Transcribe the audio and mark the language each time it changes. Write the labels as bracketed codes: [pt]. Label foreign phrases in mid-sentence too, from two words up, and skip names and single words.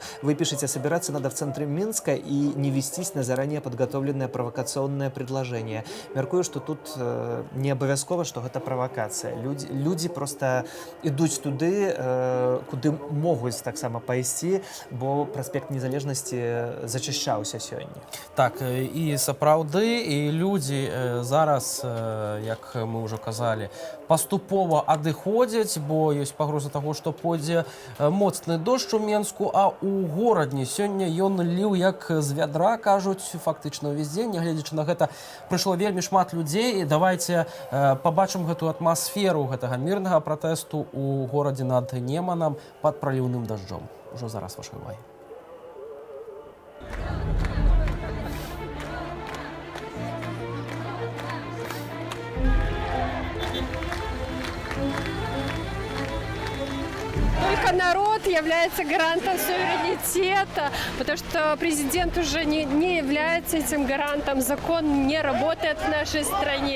[ru] Вы пишете: собираться надо в центре Минска и не вестись на заранее подготовленное провокационное предложение. [be] Меркую, что тут не абавязкова, што гэта правакацыя. Людзі просто ідуць туды, куды могуць таксама пайсці, бо праспект Незалежнасці зачышчаўся сёння. Так, і сапраўды, і людзі зараз, як мы ўжо казалі, паступова адыходзяць, бо ёсць пагроза таго, што пойдзе моцны дождж у Менску, а ў горадні сёння ён ліў як з вядра, кажуць, фактычна ўвесь дзень. Нягледзячы на гэта, прыйшло вельмі шмат людзей, і давайце пабачым гэтую атмасферу гэтага мірнага пратэсту ў горадзе над Неманам пад праліўным дажджом. Ужо зараз вашай увагі. [ru] Только народ является гарантом суверенитета, потому что президент уже не является этим гарантом, закон не работает в нашей стране.